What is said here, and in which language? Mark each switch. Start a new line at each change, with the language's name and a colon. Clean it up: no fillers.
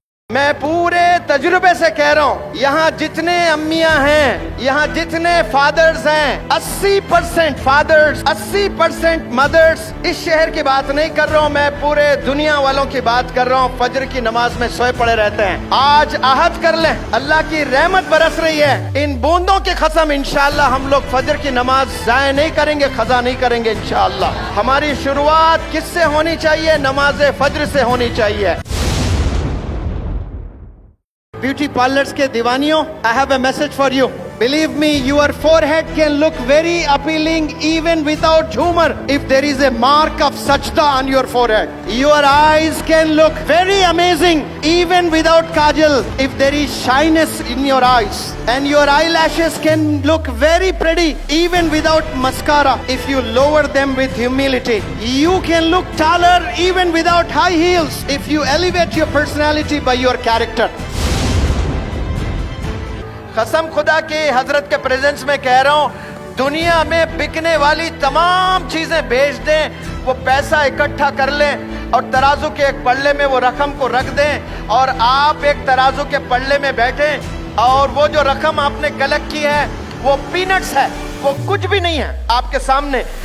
Hindi: मैं पूरे तजुर्बे से कह रहा हूँ, यहाँ जितने अम्मियाँ हैं, यहाँ जितने फादर्स हैं, 80% फादर्स, 80% मदर्स, इस शहर की बात नहीं कर रहा हूँ, मैं पूरे दुनिया वालों की बात कर रहा हूँ, फजर की नमाज में सोए पड़े रहते हैं। आज आहद कर लें, अल्लाह की रहमत बरस रही है, इन बूंदों की कसम इंशाअल्लाह हम लोग फजर की नमाज जाया नहीं करेंगे, खजा नहीं करेंगे इंशाअल्लाह। हमारी शुरुआत किससे होनी चाहिए? नमाज फजर से होनी चाहिए। ब्यूटी पार्लर्स के दीवानियों,
English: I have a message for you. Believe me, your forehead can look very appealing even without humor if there is a mark of sajda on your forehead. Your eyes can look very amazing even without kajal if there is shyness in your eyes. And your eyelashes can look very pretty even without mascara if you lower them with humility. You can look taller even without high heels if you elevate your personality by your character.
Hindi: कसम खुदा की हजरत के presence में कह रहा हूँ, दुनिया में बिकने वाली तमाम चीजें बेच दें, वो पैसा इकट्ठा कर लें और तराजू के एक पल्ले में वो रकम को रख दें और आप एक तराजू के पल्ले में बैठें और वो जो रकम आपने कलेक्ट की है वो पीनट्स है, वो कुछ भी नहीं है आपके सामने।